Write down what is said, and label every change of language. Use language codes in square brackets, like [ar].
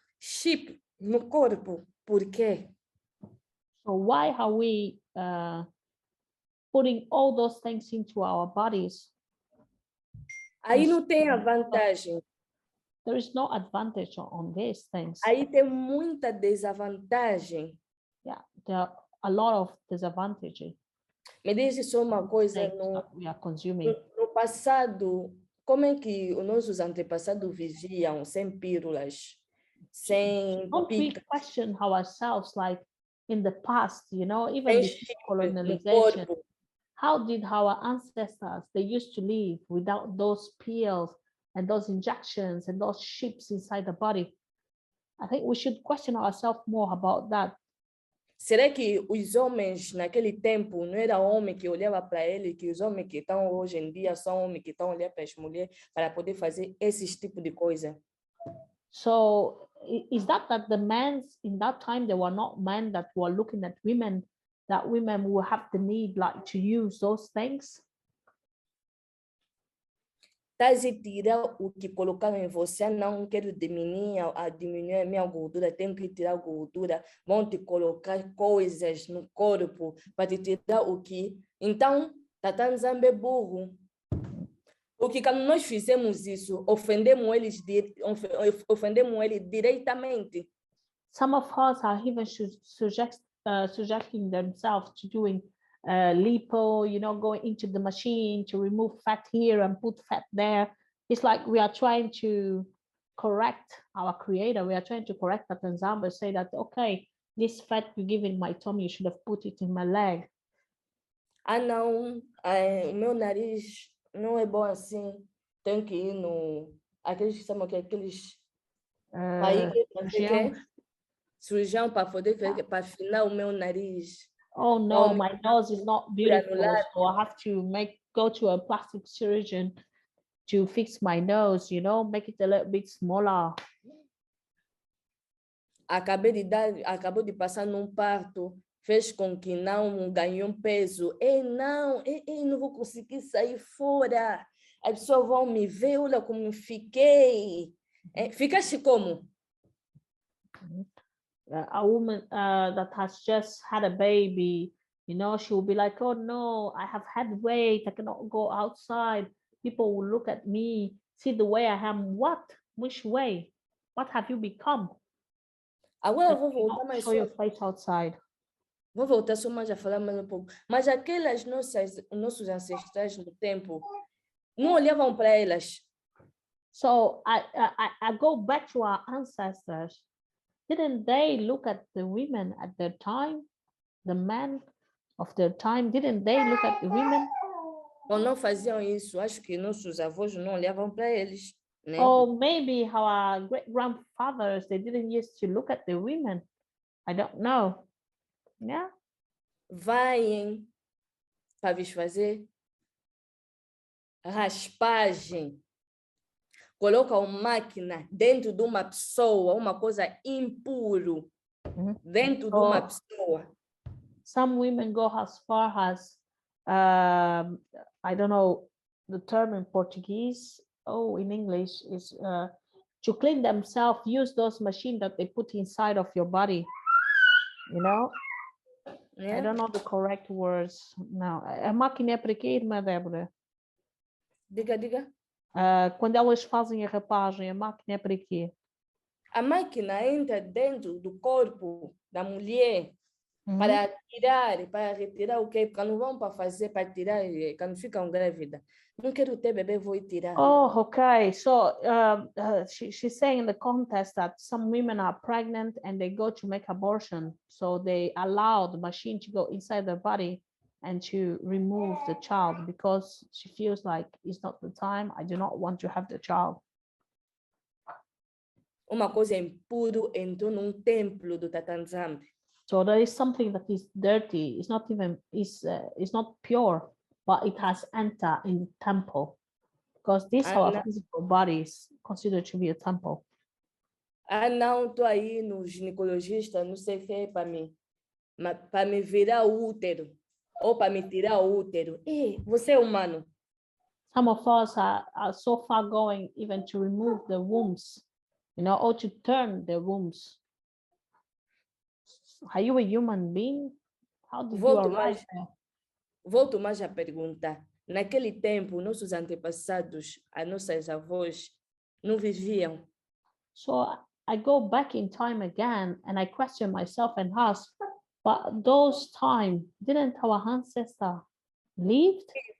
[pt] Chip no corpo, por quê? [en] So why are we putting all those things into our bodies? [pt] Aí não tem a vantagem, [en] There is no advantage on these things. [pt] aí tem muita desvantagem. [en] Yeah, there are a lot of disadvantages [pt] Me diz só uma coisa, [en] things that we are consuming. [pt] no passado, como é que os nossos antepassados viviam sem pílulas, sem [en] Don't we [pt] pica, [en] question ourselves, like in the past, you know, even [pt] sem [en] before [pt] chip no [en] colonization, [pt] corpo? [en] how did our ancestors, they used to live without those pills and those injections and those chips inside the body? I think we should question ourselves more about that. [pt] Será que os homens naquele tempo não era homem que olhava para ele, que os homens que estão hoje em dia são homens que estão olhando para as mulheres para poder fazer esses tipos de coisa? [en] So is that the men in that time, there were not men that were looking at women, that women will have the need like to use those things? [pt] Estás a tirar o que colocaram em você, não quero diminuir a minha gordura, tenho que tirar a gordura, vão te colocar coisas no corpo para te tirar o que. Então, Yah Nzambe é burro. Porque quando nós fizemos isso, ofendemos ele diretamente. [en] Some of us are even subjecting themselves to doing lipo, you know, going into the machine to remove fat here and put fat there. It's like we are trying to correct our creator. We are trying to correct that Nzambe, say that, okay, this fat you give in my tummy, you should have put it in my leg. [pt] Ah, não, o meu nariz não é bom assim. Tenho que ir no... Aqueles que chamam que aqueles... Aí, cirurgião para poder para afinar o meu nariz. [en] Oh no, Oh, my nose is not beautiful, granular. so I have to go to a plastic surgeon to fix my nose, you know, make it a little bit smaller. [pt] Acabou de passar num parto, fez com que não ganhou peso. Não vou conseguir sair fora. As pessoas vão me ver, olha como fiquei. Ficaste como? [en] A woman that has just had a baby, you know, she will be like, oh no, I have had weight, I cannot go outside. People will look at me, see the way I am. What? Which way? What have you become? [pt] Agora [en] That [pt] vou voltar [en] don't [pt] mais [en] show your face outside. [pt] Vou voltar só mais a falar mais um pouco. Mas aquelas nossos ancestrais no tempo não olhavam para elas. [en] So I go back to our ancestors. Didn't they look at the women at their time? The men of their time, didn't they look at the women? [pt] Quando não faziam isso, acho que nossos avós não olhavam para eles, né? [en] Or maybe our great grandfathers, they didn't used to look at the women. I don't know. Yeah. [pt] Vai para vos fazer raspagem. Coloca uma máquina dentro de uma pessoa, uma coisa impuro, dentro de uma pessoa. [en] Some women go as far as, I don't know the term in Portuguese. Oh, in English is to clean themselves, use those machines that they put inside of your body. You know, I don't know the correct words now. [pt] A máquina é para quê, irmã Débora? Diga. Quando elas fazem a rapagem, a máquina é para quê? A máquina entra dentro do corpo da mulher para retirar o quê? Porque não vão para fazer, para tirar, quando ficam grávidas. Não quero ter bebê, vou tirar. [en] Oh, okay. So she's saying in the context that some women are pregnant and they go to make abortion. So they allow the machine to go inside their body and to remove the child because she feels like it's not the time. I do not want to have the child. [pt] Uma coisa impuro entrou num templo do Tata Nzambe. [en] So there is something that is dirty. It's not even, it's not pure, but it has entered in the temple because this our physical body is considered to be a temple. [pt] Ah, não, estou aí no ginecologista, não sei o que é para me virar o útero ou para me tirar o útero. Você é humano. [en] Some of us are so far going even to remove the wombs, you know, or to turn the wombs. Are you a human being? How did you arrive there? [pt] Volto mais a perguntar. Naquele tempo, nossos antepassados, as nossas avós, não viviam. [en] So I go back in time again and I question myself and ask, but those time, didn't our ancestor lived?